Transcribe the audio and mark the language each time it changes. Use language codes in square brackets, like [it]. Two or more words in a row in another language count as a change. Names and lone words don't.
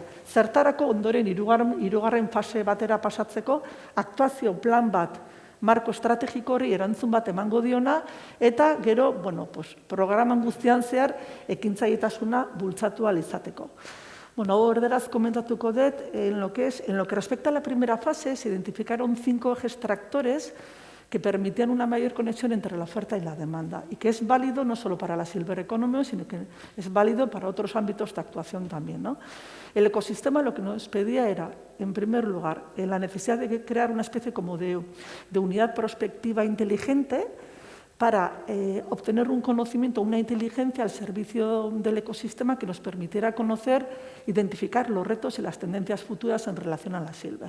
[eu] Zertarako ondoren hirugarren fase batera pasatzeko aktuazio plan bat marko estrategiko hori erantzun bat emango diona eta gero, programan guztian zehar ekintzailetasuna bultzatu ahal izateko. Erderaz komentatuko dut, [es] en lo que respecta a la primera fase, se identificaron 5 ejes tractores que permitían una mayor conexión entre la oferta y la demanda, y que es válido no solo para la Silver Economy, sino que es válido para otros ámbitos de actuación también, ¿no? El ecosistema lo que nos pedía era, en primer lugar, la necesidad de crear una especie como de unidad prospectiva inteligente para obtener un conocimiento, una inteligencia al servicio del ecosistema que nos permitiera conocer, identificar los retos y las tendencias futuras en relación a la Silver.